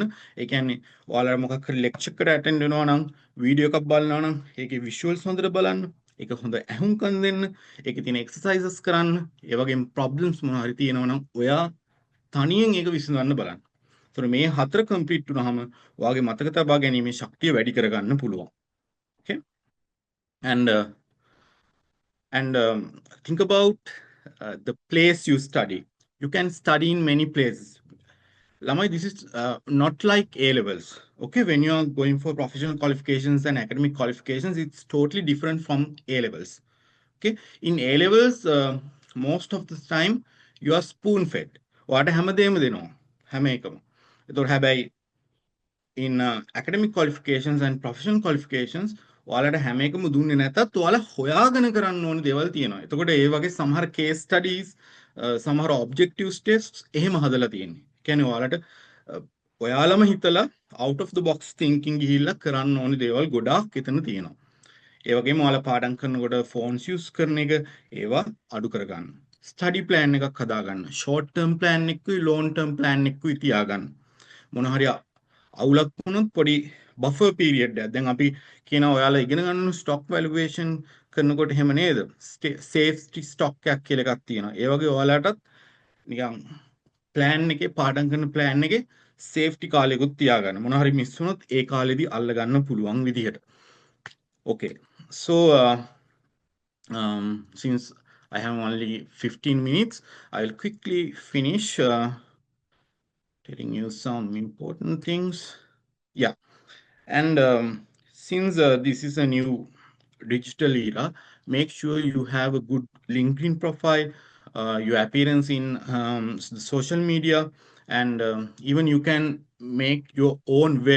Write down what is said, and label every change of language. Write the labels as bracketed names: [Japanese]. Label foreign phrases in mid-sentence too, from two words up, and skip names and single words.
[Sinhala] ඒ කියන්නේ ඔයාලා මොකක් හරි ලෙක්චර් එකට ඇටෙන්ඩ් වෙනවා නම් වීඩියෝ එකක් බලනවා නම් ඒකේ විෂුවල්ස් හොඳට බලන්න. ඒක හොඳ ඇහුම්කන් දෙන්න. ඒකේ තියෙන එක්සර්සයිසස් කරන්න. ඒ වගේම ප්‍රොබ්ලම්ස් මොනවා හරි තියෙනවා නම් ඔයා තනියෙන් ඒක විසඳන්න බලන්න. ඒතර මේ හතර කම්ප්ලීට් වුණාම ඔයාගේ මතක තබා ගැනීමේ ශක්තිය වැඩි කරගන්න පුළුවන්. [English] Okay? And think about the place you study. You can study in many places. Lamai, this is not like A levels. Okay, when you are going for professional qualifications and academic qualifications, it's totally different from A levels. Okay, in A levels, most of the time you are spoon fed. What [Sinhala] හැමදේම දෙනෝ? හැමෙකම. [English] In academic qualifications and professional qualifications, [Sinhala] ඔයාලට හැම එකම දුන්නේ නැතත් ඔයාලා හොයාගෙන කරන්න ඕනේ දේවල් තියෙනවා. එතකොට ඒ වගේ සමහර [English] case studies, [Sinhala] සමහර [English] objective tests [Sinhala] එහෙම හදලා තියෙන්නේ. කියන්නේ ඔයාලට ඔයාලම හිතලා [English] out of the box thinking [Sinhala] ගිහිල්ලා කරන්න ඕනේ දේවල් ගොඩාක් එතන තියෙනවා. ඒ වගේම ඔයාලා පාඩම් කරනකොට [English] phones use [Sinhala] කරන එක ඒවා අඩු කරගන්න. [English] study plan [Sinhala] එකක් හදාගන්න. [English] short term plan [Sinhala] එකකුයි [English] long term plan [Sinhala] එකකුයි තියාගන්න. මොන හරි අවුලක් වුණොත් පොඩි [English] buffer period [Sinhala] එකක්. දැන් අපි කියනවා ඔයාලා ඉගෙන ගන්න [English] stock valuation [Sinhala] කරනකොට එහෙම නේද? [English] safety stock [Sinhala] එකක් කියලා එකක් තියෙනවා. ඒ වගේ ඔයාලටත් නිකන් ප්ලෑන් එකේ පාඩම් කරන ප්ලෑන් එකේ සේෆ්ටි කාලෙකුත් තියාගන්න. මොන හරි මිස් වුණොත් ඒ කාලෙදි අල්ල ගන්න පුළුවන් විදිහට. [English] Okay. So since I have only 15 minutes, I will quickly finish telling you some important things. Yeah. And since this is a new digital era, make sure you have a good LinkedIn profile, your appearance in the social media, and even you can make your own web.